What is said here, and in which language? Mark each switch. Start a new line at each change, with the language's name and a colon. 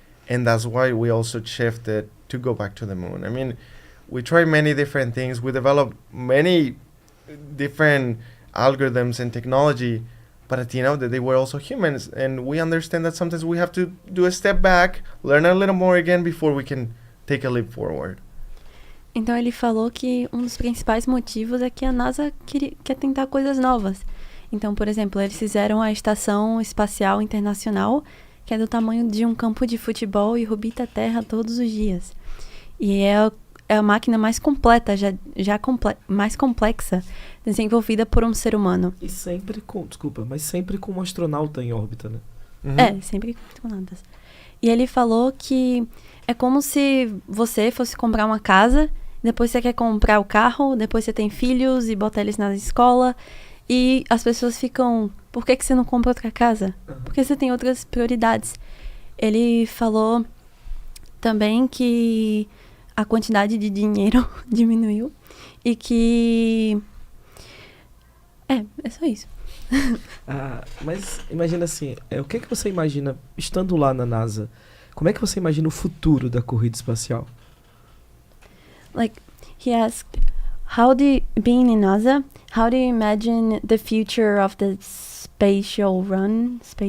English: And that's why we also shifted to go back to the moon. I mean, we tried many different things. We developed many different algorithms and technology. But at the end of the day, we're also humans. And we understand that sometimes we have to do a step back, learn a little more again before we can take a leap forward.
Portuguese: Então ele falou que um dos principais motivos é que a NASA quer tentar coisas novas. Então, por exemplo, eles fizeram a Estação Espacial Internacional, que é do tamanho de um campo de futebol e orbita a Terra todos os dias. E é a máquina mais completa, mais complexa, desenvolvida por um ser humano. E sempre com um astronauta em órbita, né? Uhum. Sempre com astronautas. E ele falou que é como se você fosse comprar uma casa, depois você quer comprar o carro, depois você tem filhos e bota eles na escola, e as pessoas ficam, por que você não compra outra casa? Porque você tem outras prioridades. Ele falou também que a quantidade de dinheiro diminuiu e que... É só isso. Mas imagina assim, o que você imagina, estando lá na NASA, como é que você imagina o futuro da corrida espacial?
English: Like, he asked, being in NASA, how do you imagine the future of the space run?